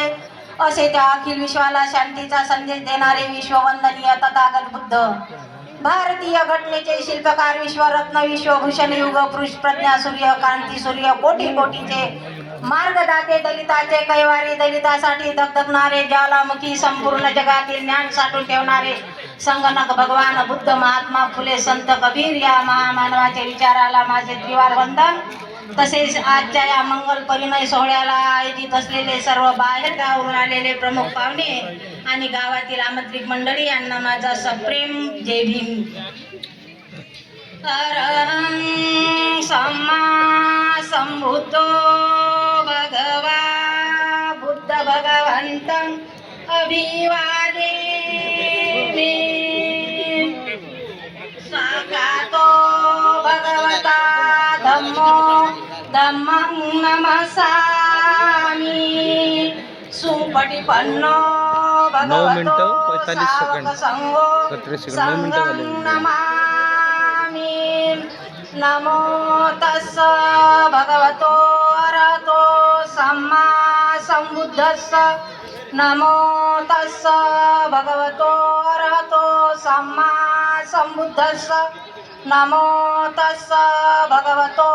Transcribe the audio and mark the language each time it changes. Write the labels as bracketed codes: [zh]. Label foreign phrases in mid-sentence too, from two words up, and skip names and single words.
[mr] असे त्या अखिल विश्वाला शांतीचा संदेश देणारे विश्ववंदनीय तथागत बुद्ध, भारतीय घटनेचे शिल्पकार, विश्वरत्न, विश्वभूषण, युग पुरुष, प्रज्ञा सूर्य, कांती सूर्य, कोटी कोटीचे मार्गदाते, दलिताचे कैवारी, दलितासाठी दगदगणारे ज्वालामुखी, संपूर्ण जगातील ज्ञान साठवून ठेवणारे संगणक भगवान बुद्ध, महात्मा फुले, संत कबीर या महामानवाच्या विचाराला माझे त्रिवार वंदन. तसेच आजच्या या मंगल परिणय सोहळ्याला आयोजित असलेले सर्व बाहेर गावावरून आलेले प्रमुख पाहुणे आणि गावातील आमंत्रित मंडळी यांना माझा सप्रेम जय भीम. [pi] अरहं सम्मा संबुद्धो भगवा बुद्ध भगवन्तं अभिवादेमि. स्वागतो भगवता धम्मो धम्मं नमस्सामि. सुपटिपन्नो भगवतो [mr] 45 सेकंड. [pi] संघो [mr] 37 सेकंड. 9 मिनिटं झाले. [pi] नमामि. नमो तस्स भगवतो अरहतो सम्मा संबुद्धस्स. नमो तस्स भगवतो अरहतो सम्मा संबुद्धस्स नमो तस्स भगवतो